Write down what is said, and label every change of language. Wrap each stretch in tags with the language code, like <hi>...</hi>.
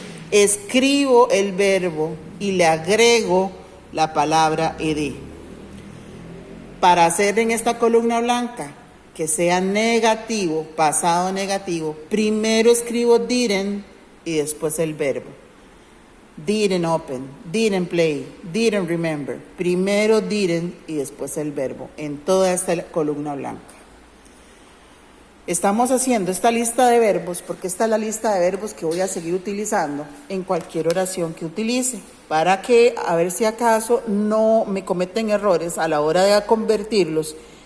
<es>Escribo el verbo y le agrego la palabra ed. Para hacer en esta columna blanca que sea negativo, pasado negativo, primero escribo didn't y después el verbo.</es> <en>Didn't open, didn't play, didn't remember.</en> <es>Primero didn't y después el verbo en toda esta columna blanca. Estamos haciendo esta lista de verbos porque esta es la lista de verbos que voy a seguir utilizando en cualquier oración que utilice, para que a ver si acaso no me cometen errores a la hora de convertirlos</es>